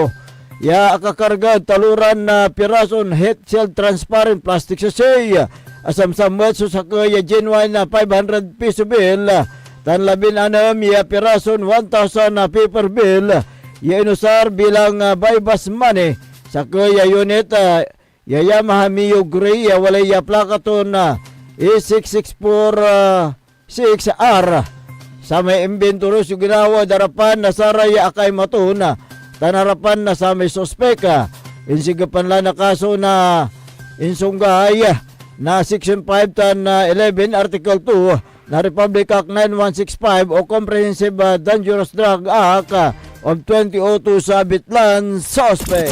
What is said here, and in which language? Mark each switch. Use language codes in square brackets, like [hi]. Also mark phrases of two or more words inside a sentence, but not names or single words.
[pag] Ya akakarga taluran na pirason [en] head shell transparent plastic sachet. [pag] Asamsama so sa kaya genuine na 500 piso bill. Tan labin anam ya pirason 1,000 na paper bill. Ya inusar bilang [en] bypass money [pag] sa kaya unit ya Yamaha Mio Gray ya walay ya plaka to na E6646R. Sa may inventory yung ginawa darapan na saraya akay matuna. Tanarapan na sa may sospeka. Insigapan lang na kaso na insunggahay na Section 5 tan 11 Article 2 na Republic Act 9165 o Comprehensive Dangerous Drug Act of 2002 sa Bitlan suspect.